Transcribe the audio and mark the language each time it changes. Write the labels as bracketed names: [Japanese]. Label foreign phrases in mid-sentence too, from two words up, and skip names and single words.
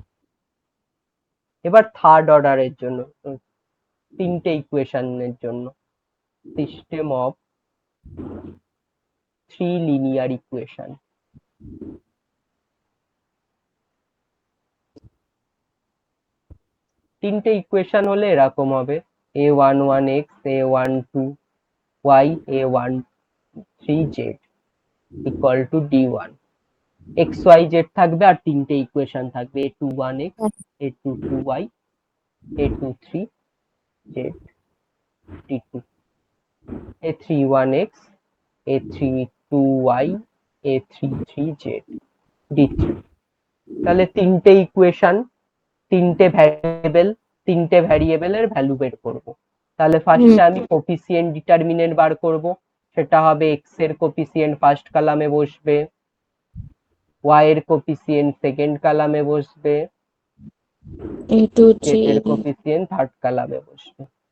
[Bangla] এবার [English] third order [Bangla] জন্য তিনটে ইকুয়েশনের জন্য [English] system of three linear equation. [Bangla] তিনটে ইকুয়েশন হলে এরকম হবে a11x a12y a13z [English] equal to [Bangla] d1। [English] x y z [Bangla] থাকবে আর তিনটে ইকুয়েশন থাকবে a21x a22y a23z d2 a31x a32y a33z d3। তাহলে তিনটে ইকুয়েশন, তিনটে ভ্যারিয়েবলের ভ্যালু বের করব। তাহলে ফার্স্টে আমি [English] coefficient determinant [Bangla] বার করব, সেটা হবে এক্স এর কোফিসিয়েন্ট [English] first column [Bangla] বসবে, ওয়াই এর কোফিসিয়েন্ট [English] second column [Bangla] বসবে, জেড এর কোফিসিয়েন্ট [English] third column [Bangla] বসবে।